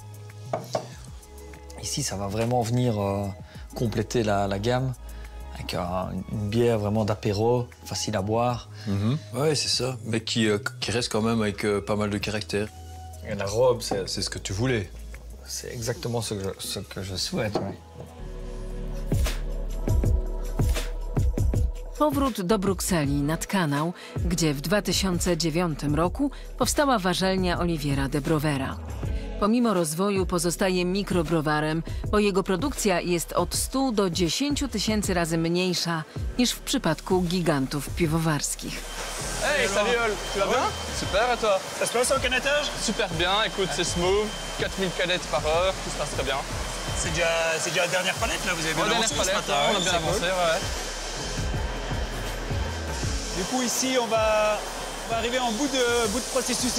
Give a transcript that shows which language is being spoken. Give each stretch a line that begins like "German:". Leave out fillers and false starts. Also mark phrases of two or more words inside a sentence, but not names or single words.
French: Ici, ça va vraiment venir compléter la gamme avec une bière vraiment d'apéro, facile à boire. Oui, c'est ça, mais qui reste quand même avec pas mal de caractère. Et la robe, c'est ce que tu voulais. C'est exactement ce que je souhaite. Oui.
Polish: Powrót do Brukseli nad kanał, gdzie w 2009 roku powstała warzelnia Oliviera de Brovera. Pomimo rozwoju pozostaje mikrobrowarem, bo jego produkcja jest od 100 do 10 000 razy mniejsza niż w przypadku gigantów piwowarskich.
French: Hey, salut Ol, tu vas bien? Super, et toi? Ça se passe au canettage? Super bien, écoute, c'est smooth, 4000 canettes par heure, tout se passe très bien. C'est déjà la dernière palette, là, vous avez bien avancé ce matin? On a bien avancé, ouais. Du coup, ici, on va arriver en bout de processus.